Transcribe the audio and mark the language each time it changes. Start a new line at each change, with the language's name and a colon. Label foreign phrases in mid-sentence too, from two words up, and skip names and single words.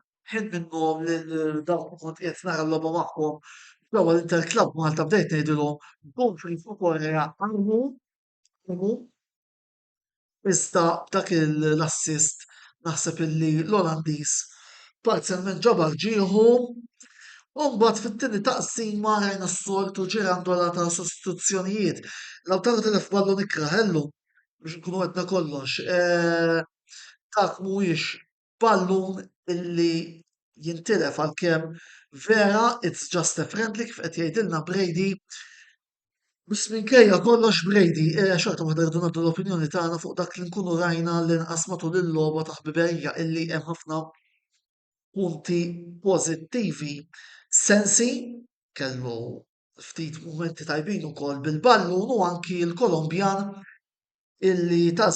Maltese: ħin minnhom lil dawk kont qiegħed nara l-logħba magħhom l-ewwel Interclub Malta bdejt ngħidilhom Dumfries u Korea għarmu iżda dak l-assist naħseb illi l-Olandiż parzjalment ġabar ġieħu u mbagħad fit-tieni taqsima rajna s-soltu ġirandola ta' sostituzzjonijiet. Lautaro telef ballun ikraħellu biex nkunu għedna kollox. Dak mhuwiex ballun illi jintilef għalkemm vera
English: it's just a friendly
Maltese: kif qed jgħidilna Brady. Biss minkejja kollox Brady, xorta waħda rridu nagħtu l-opinjoni tagħna fuq dak li nkunu rajna l-inqas matul il-logħba ta' ħbiberija illi hemm ħafna punti pożittivi. Sensi kellu ftit mumenti tajbin ukoll bil-ballun u anki l-Kolombjan illi ta'